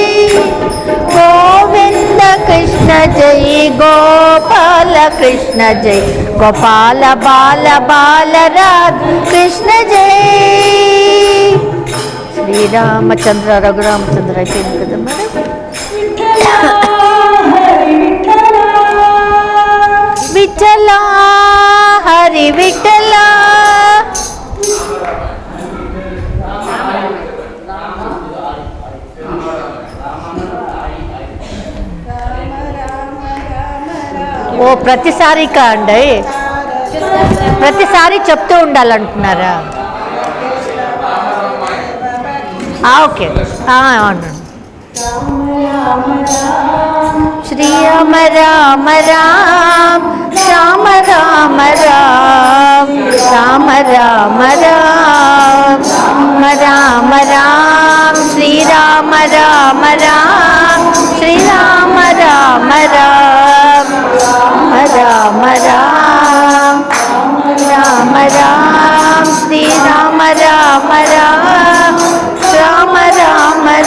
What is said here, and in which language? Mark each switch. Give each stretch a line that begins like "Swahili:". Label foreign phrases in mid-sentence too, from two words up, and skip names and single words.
Sanskrit: गोविंद कृष्ण जय गोपाल कृष्ण जय गोपाल बाल बाल राधा कृष्ण जय श्री रामचंद्र रघुरामचंद्र विठला हरि विठला
Telugu: ఓ ప్రతిసారి కాండి ప్రతిసారి చెప్తూ ఉండాలంటున్నారా ఓకే అవును శ్రీ రామ రామ రామ రామ రామ రామ రామ రామ రామ రామ రామ శ్రీ రామ రామ రామ శ్రీ రామ రామ రామ రామ రామ రామ రామ శ్రీ రామ రామ రామ రామ రామ